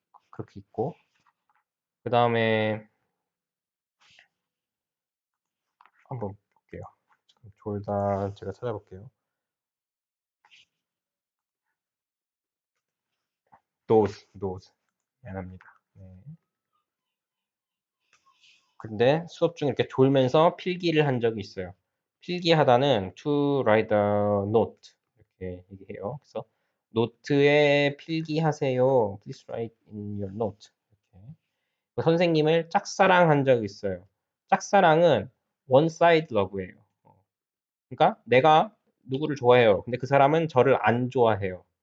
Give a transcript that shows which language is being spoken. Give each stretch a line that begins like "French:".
Korean: 그렇게 있고 그다음에 한번 볼게요. 졸다 제가 찾아볼게요. doze 미안합니다. 네. 근데 수업 중에 이렇게 졸면서 필기를 한 적이 있어요. 필기하다는
English: to write a note
Korean: 이렇게 얘기해요. 그래서 노트에 필기하세요.
English: Please write in your note.
Korean: 이렇게. 선생님을 짝사랑한 적이 있어요. 짝사랑은
English: one side love예요.
Korean: 그러니까 내가 누구를 좋아해요. 근데 그 사람은 저를 안 좋아해요.